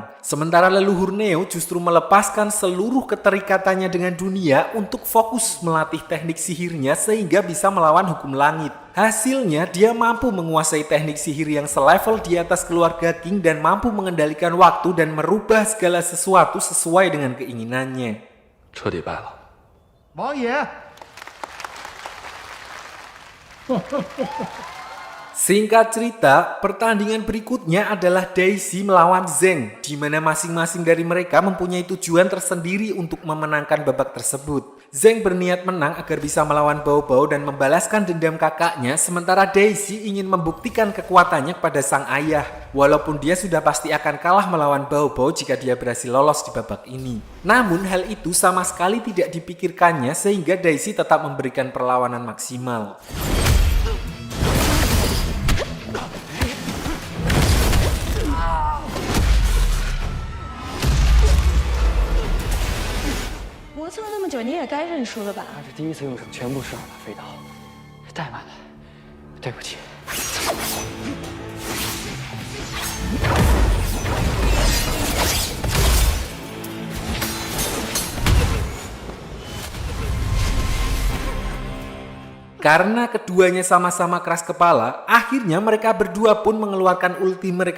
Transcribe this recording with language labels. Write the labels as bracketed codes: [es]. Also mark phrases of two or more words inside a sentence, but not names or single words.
[id] Sementara leluhur Neo justru melepaskan seluruh keterikatannya dengan dunia untuk fokus melatih teknik sihirnya sehingga bisa melawan hukum langit. Hasilnya dia mampu menguasai teknik sihir yang selevel di atas keluarga King dan mampu mengendalikan waktu dan merubah segala sesuatu sesuai dengan keinginannya. [zh] 彻底败了。王爷。 [id] Singkat cerita, pertandingan berikutnya adalah Daisy melawan Zheng, di mana masing-masing dari mereka mempunyai tujuan tersendiri untuk memenangkan babak tersebut. Zheng berniat menang agar bisa melawan Bao Bao dan membalaskan dendam kakaknya, sementara Daisy ingin membuktikan kekuatannya kepada sang ayah, walaupun dia sudah pasti akan kalah melawan Bao Bao jika dia berhasil lolos di babak ini. Namun hal itu sama sekali tidak dipikirkannya sehingga Daisy tetap memberikan perlawanan maksimal. [zh] 磨蹭了那么久，你也该认输了吧？他是第一次用上全部施尔法飞刀，太慢了，对不起。 [id] Karena keduanya sama-sama keras kepala, akhirnya mereka berdua pun mengeluarkan ulti mereka